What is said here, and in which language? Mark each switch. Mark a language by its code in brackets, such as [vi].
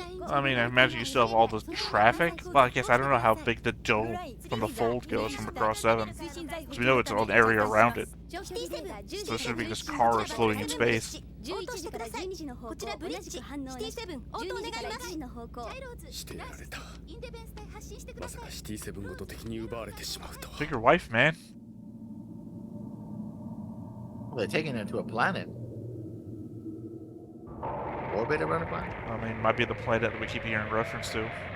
[en] I mean, I imagine you still have all the traffic. Well, I guess I don't know how big the dome from the fold goes from across 7. Because we know it's an area around it. So it should be just cars floating in space. [ja] こちらブリッジシティセブン応答願いますしてやられた。まさかシティセブンごと敵に奪われてしまうとは。 [en] Take your wife, man. Well, they're taking them to a planet. Orbit around a planet? I mean, it might be the planet that we keep hearing reference to.